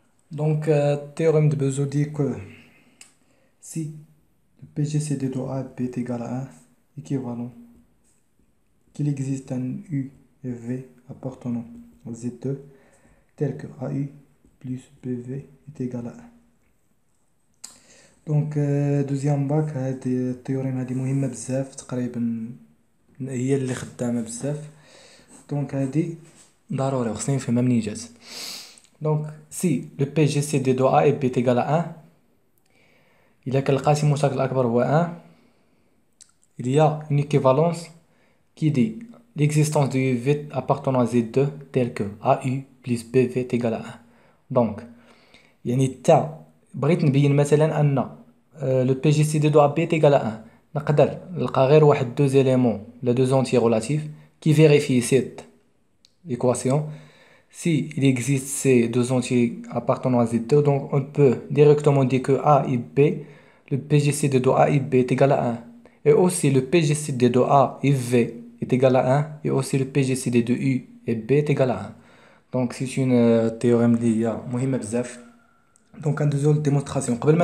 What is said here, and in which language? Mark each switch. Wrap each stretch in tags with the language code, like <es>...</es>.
<fr>Donc, théorème de Bezout dit que si le PGCD de A et B est égal à 1, équivalent, qu'il existe un U et V appartenant à Z2 tel que AU plus BV est égal à 1. Donc, deuxième bac,</fr> <ar>هاد التيوريم هادي مهمة بزاف، تقريبا هي اللي خدامة بزاف. دونك هادي ضروري وخصني نفهمها منين جات.</ar> <fr>Donc, si le PGCD de A et B est égal à 1, il a que le</fr> <ar>قاسم المشترك الأكبر هو 1,</ar> <fr>il y a une équivalence qui dit l'existence de UV appartenant à Z2 tel que AU plus BV est égal à 1. Donc,</fr> <ar>يعني تا بغيت نبين مثلا أن</ar> <fr>le PGCD de A B est égal à 1.</fr> <ar>نقدر نلقى غير واحد</ar> <fr>deux éléments, les deux entiers relatifs, qui vérifient cette équation. Si il existe ces deux entiers appartenant à Z2, donc on peut directement dire que A et B, le PGCD de A et B est égal à 1. Et aussi le PGCD de A et V est égal à 1. Et aussi le PGCD de U et B est égal à 1. Donc c'est une théorème</fr> <ar>اللي هي مهمة بزاف.</ar> <fr>Donc</fr> <ar>ندوزو للديمونستراسيون.</ar>